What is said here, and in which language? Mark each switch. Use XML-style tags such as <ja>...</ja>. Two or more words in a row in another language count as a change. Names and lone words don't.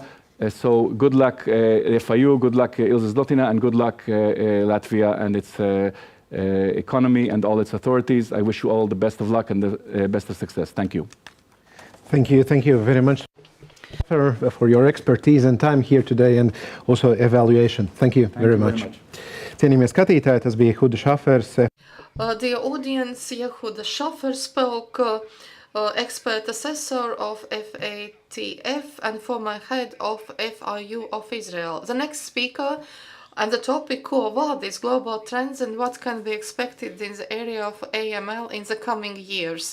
<en>So good luck, FIU, good luck, Ilse Zlotina, and good luck, Latvia and its economy and all its authorities. I wish you all the best of luck and the best of success. Thank you. Thank you very much for your expertise and time here today, and also evaluation. Thank you very much.</en> <lv>Cienījamie skatītāji, tas bija Huda Šafers.</lv> <en>The audience, Yehuda Schaffer, spoke, expert assessor of FATF and former head of FIU of Israel. The next speaker, And the topic Ko vadis global trends and what can be expected in the area of AML in the coming years.</en>